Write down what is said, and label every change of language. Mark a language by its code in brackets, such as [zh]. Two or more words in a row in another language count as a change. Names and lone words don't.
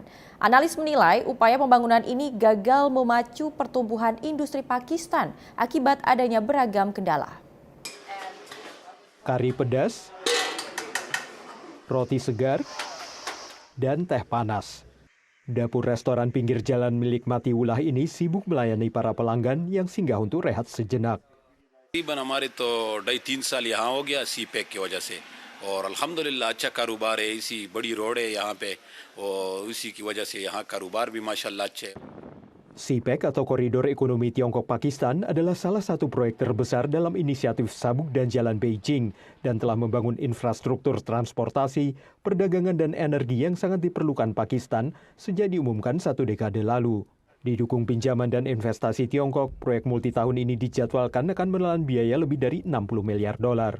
[id] Analis menilai upaya pembangunan ini gagal memacu pertumbuhan industri Pakistan akibat adanya beragam kendala. Kari pedas, roti segar, dan teh panas. Dapur restoran pinggir jalan milik Matiullah ini sibuk melayani para pelanggan yang singgah untuk rehat sejenak. [hi] हमारे तो 2.5 साल यहाँ हो गया CPEC की वजह से और अल्हम्दुलिल्लाह अच्छा कारोबार है, इसी बड़ी रोड है यहाँ पे और उसी की वजह से यहाँ कारोबार भी माशाल्लाह अच्छे. [id] CPEC atau Koridor Ekonomi Tiongkok-Pakistan adalah salah satu proyek terbesar dalam inisiatif Sabuk dan Jalan Beijing dan telah membangun infrastruktur transportasi, perdagangan dan energi yang sangat diperlukan Pakistan sejak diumumkan 1 dekade lalu. Didukung pinjaman dan investasi Tiongkok, proyek multitahun ini dijadwalkan akan menelan biaya lebih dari 60 miliar dolar.